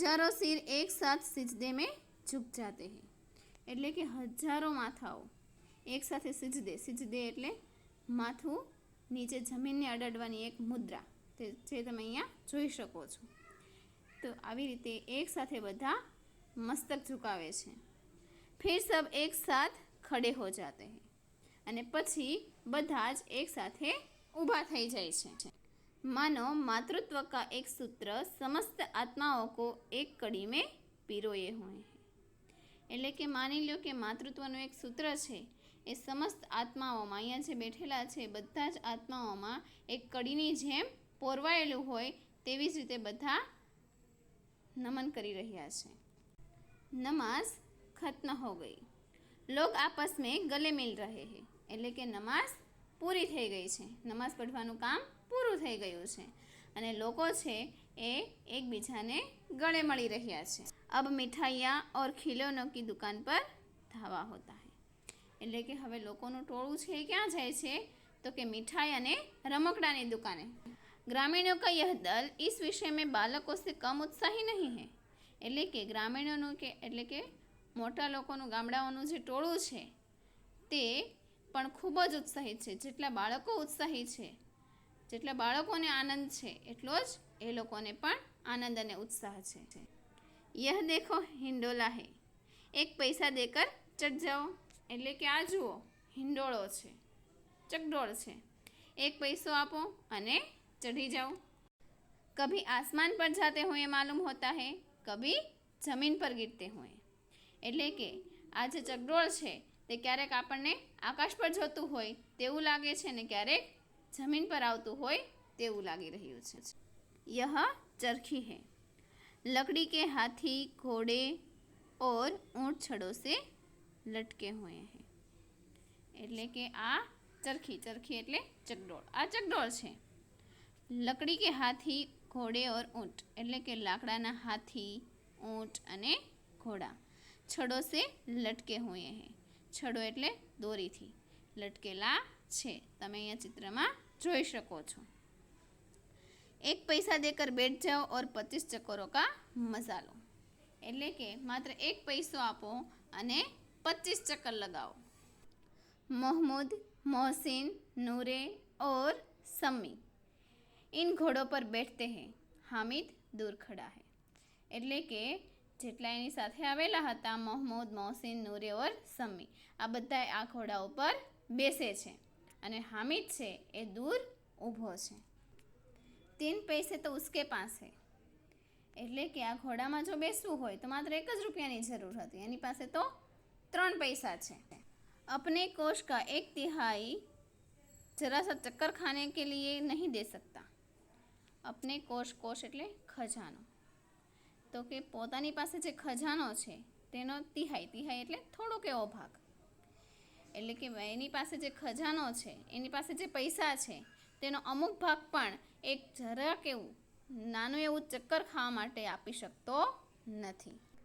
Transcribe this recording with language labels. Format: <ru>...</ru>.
<hi>हजारों सिर एक साथ सिजदे में झुक जाते हैं,</hi> <gu>એટલે કે હજારો માથાઓ એક સાથે સિજદે એટલે માથું નીચે જમીનને અડાડવાની એક મુદ્રા, જે તમે અહીંયા જોઈ શકો છો। તો આવી રીતે એક સાથે બધા મસ્તક ઝુકાવે છે।</gu> <hi>फिर सब एक साथ खड़े हो जाते हैं,</hi> <gu>અને પછી બધા જ એક સાથે ઊભા થઈ જાય છે।</gu> <hi>मानो मातृत्व का एक सूत्र समस्त आत्माओं को एक कड़ी में पिरोए हुए हैं.</hi> <gu>એટલે કે માની લો કે માતૃત્વનું એક સૂત્ર છે એ સમસ્ત આત્માઓમાં, અહીંયા જે બેઠેલા છે બધા જ આત્માઓમાં એક કડીની જેમ પોરવાયેલું હોય તેવી જ રીતે બધા નમન કરી રહ્યા છે.</gu> <hi>નમાઝ ખત્મ હો ગઈ, લોગ આપસ में गले मिल रहे हैं.</hi> <gu>એટલે કે નમાઝ પૂરી થઈ ગઈ છે, નમાઝ પઢવાનું કામ પૂરું થઈ ગયું છે અને લોકો છે એ એકબીજાને ગળે મળી રહ્યા છે.</gu> <hi>अब मिठाइयाँ और खिलौनों की दुकान पर धावा होता है.</hi> <gu>એટલે કે હવે લોકોનું ટોળું છે એ ક્યાં જાય છે તો કે મીઠાઈ અને રમકડાની દુકાને.</gu> <hi>ग्रामीणों का यह दल इस विषय में बालकों से कम उत्साही नहीं है.</hi> <gu>એટલે કે ગ્રામીણોનું કે એટલે કે મોટા લોકોનું ગામડાઓનું જે ટોળું છે તે પણ ખૂબ જ ઉત્સાહિત છે. જેટલા બાળકો ઉત્સાહી છે, જેટલા બાળકોને આનંદ છે એટલો જ એ લોકોને પણ આનંદ અને ઉત્સાહ છે.</gu> <hi>यह देखो हिंडोला है, एक पैसा देकर चढ़ जाओ.</hi> <gu>એટલે કે આ જુઓ હિંડોળો છે, ચકડોળ છે, એક પૈસો આપો અને ચઢી જાઓ.</gu> <hi>कभी आसमान पर जाते हुए मालूम होता है, कभी जमीन पर गिरते हुए.</hi> <gu>એટલે કે આ જે ચકડોળ છે તે ક્યારેક આપણને આકાશ પર જતું હોય તેવું લાગે છે ને ક્યારેક જમીન પર આવતું હોય તેવું લાગી રહ્યું છે.</gu> <hi>यह चरखी है, लकड़ी के हाथी, घोड़े और ऊंट छड़ों से लटके हुए हैं.</hi> <gu>એટલે કે આ ચરખી, ચરખી એટલે ચકડોળ, આ ચકડોળ છે.</gu> <hi>લકડી કે હાથી, ઘોડે ઓર ઊંટ</hi> <gu>એટલે કે લાકડાના હાથી, ઊંટ અને ઘોડા.</gu> <hi>છડો સે લટકે હુએ હે,</hi> <gu>છડો એટલે દોરીથી, લટકેલા છે. તમે અહીંયા ચિત્રમાં જોઈ શકો છો.</gu> <hi>એક પૈસા દેકર બેઠ જાઓ ઓર 25 ચક્કરોं का મજા લો.</hi> <gu>એટલે કે માત્ર એક પૈસો આપો અને 25 ચક્કર લગાવો.</gu> <hi>मोहम्मद, मोहसिन, नूरे और सम्मी इन घोड़ों पर बैठते हैं, हामिद दूर खड़ा है.</hi> <gu>એટલે કે જેટલા એની સાથે આવેલા હતા મોહમ્મદ, મોહસિન, નૂરે ઓર સમ્મી, આ બધા આ ઘોડા ઉપર બેસે છે અને હામિદ છે એ દૂર ઊભો છે.</gu> <hi>3 पैसे तो उसके पास है.</hi> <gu>એટલે કે આ ઘોડામાં જો બેસવું હોય તો માત્ર 1 જ રૂપિયાની જરૂર હતી, એની પાસે તો 3 પૈસા છે.</gu> <hi>अपने कोष का 1/3 जरा सा चक्कर खाने के लिए नहीं दे सकता. अपने कोष, कोष</hi> <gu>એટલે ખજાનો. તો કે પોતાની પાસે જે ખજાનો છે તેનો તિહાઈ, તિહાઈ એટલે થોડોક એવો ભાગ. એટલે કે એની પાસે જે ખજાનો છે, એની પાસે જે પૈસા છે તેનો અમુક ભાગ પણ એક જરાક એવું નાનું એવું ચક્કર ખાવા માટે આપી શકતો નથી.</gu>